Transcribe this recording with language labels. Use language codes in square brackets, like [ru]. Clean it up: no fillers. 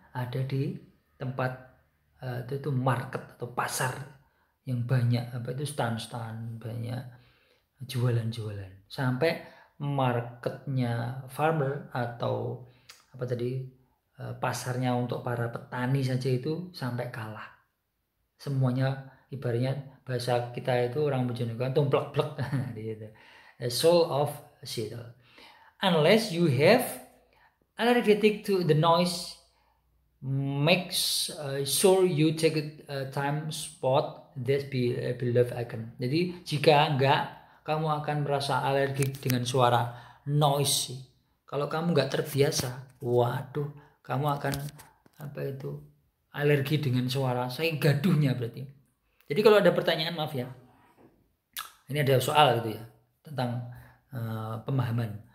[id] Ada di tempat itu market atau pasar yang banyak apa itu stand-stand, banyak jualan-jualan, sampai marketnya farmer atau apa tadi pasarnya untuk para petani saja itu sampai kalah. Semuanya ibaratnya bahasa kita itu orang Bojonegoro tumplek-plek gitu. [en] Soul of Seattle. Unless you have allergic to the noise, make sure you take a time spot that beloved icon. [id] Jadi jika enggak, kamu akan merasa alergi dengan suara noise. Kalau kamu enggak terbiasa, waduh, kamu akan apa itu alergi dengan suara, saya gaduhnya berarti. Jadi kalau ada pertanyaan, maaf ya, ini ada soal gitu ya tentang pemahaman.